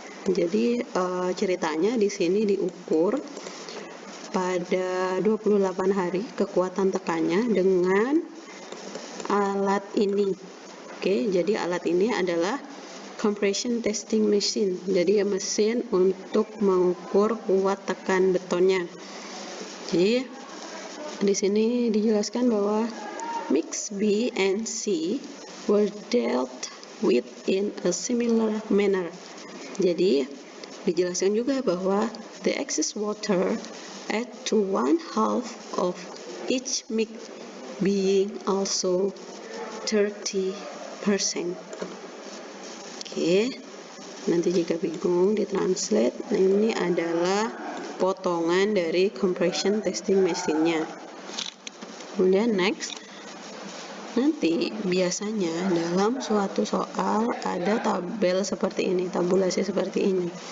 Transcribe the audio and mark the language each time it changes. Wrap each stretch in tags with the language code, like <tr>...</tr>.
<id>Jadi ceritanya di sini diukur pada 28 hari kekuatan tekannya dengan alat ini. Oke, jadi alat ini adalah compression testing machine. Jadi mesin untuk mengukur kuat tekan betonnya. Jadi di sini dijelaskan bahwa</id> <en>mix B and C were dealt with in a similar manner.</en> <id>Jadi dijelaskan juga bahwa</id> <en>the excess water add to 1/2 of each mix being also 30%.</en> <id>Oke, nanti jika bingung ditranslate. Nah, ini adalah potongan dari compression testing mesinnya. Kemudian next, nanti biasanya dalam suatu soal ada tabel seperti ini, tabulasi seperti ini.</id>